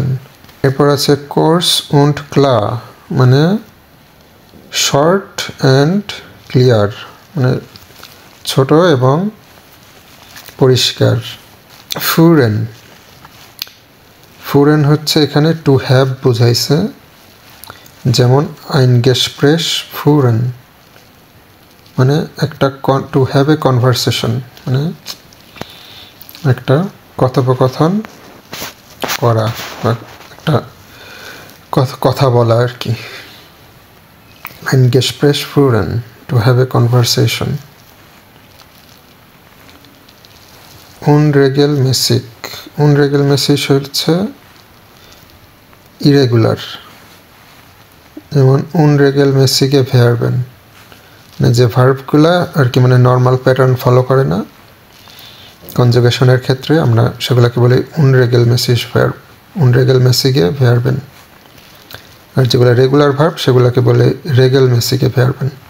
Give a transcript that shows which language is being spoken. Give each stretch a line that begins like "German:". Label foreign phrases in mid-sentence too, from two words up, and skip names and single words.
Bangla: এরপর আছে
German: kurz und klar,
Bangla: মানে
English: short and clear,
Bangla: মানে ছোট এবং পরিষ্কার। ফুরেন হচ্ছে এখানে
English: to have
Bangla: বুঝাইছে, যেমন
German: ein Gespräch führen
Bangla: মানে একটা
English: to have a conversation,
Bangla: মানে একটা কথোপকথন করা বা একটা কথা বলা আর কি।
German: ein Gespräch führen,
English: to have a conversation.
Bangla: unregelmäßig হচ্ছে ইরেগুলার, যেমন
German: unregelmäßige Verben
Bangla: মানে যে ভার্বগুলা আর কি মানে
English: normal pattern follow
Bangla: করে না কনজুগেশনের ক্ষেত্রে, আমরা সেগুলোকে বলি
German: unregelmäßige Verben,
Bangla: আর যেগুলো
English: regular verb
Bangla: সেগুলোকে বলে
German: regelmäßige Verben।